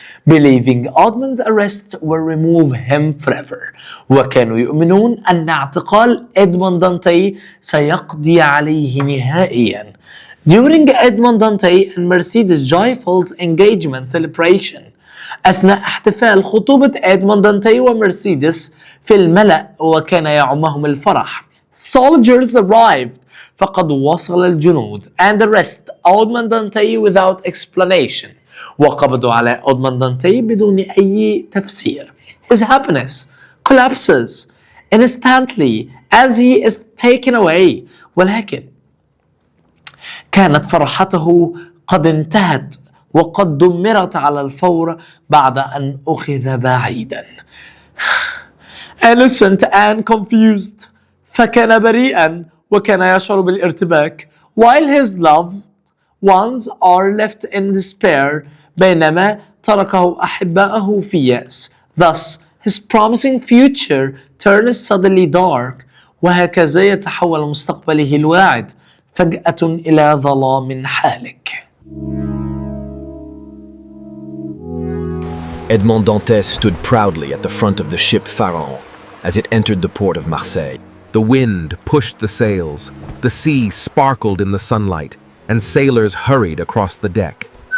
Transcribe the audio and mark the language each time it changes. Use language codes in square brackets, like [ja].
[en] Believing Edmund's arrest will remove him forever. [ar] وكانوا يؤمنون أن اعتقال إدموند دانتي سيقضي عليه نهائيا. [en] During Edmond Dante and Mercedes Joyful's engagement celebration, [ar] أثناء احتفال خطوبة إدموند دانتي ومرسيدس في الملأ وكان يعمهم الفرح, [en] soldiers arrived. [ar] فقد وصل الجنود [en] and arrest Edmond Dante without explanation. [ar] وقبضوا على إدموند دانتي بدون أي تفسير. [en] His happiness collapses instantly as he is taken away. [ar] ولكن كانت فرحته قد انتهت وقد دمرت على الفور بعد أن أخذ بعيدا. [en] Innocent and confused. [ar] فكان بريئا وكان يشعر بالارتباك. [en] While his loved ones are left in despair. [ar] بينما تركه أحباءه في يأس. [en] Thus his promising future turns suddenly dark. [ar] وهكذا يتحول مستقبله الواعد فجأة إلى ظلام حالك. [en] Edmond Dantes stood proudly at the front of the ship Pharaon as it entered the port of Marseille. The wind pushed the sails, the sea sparkled in the sunlight, and sailors hurried across the deck.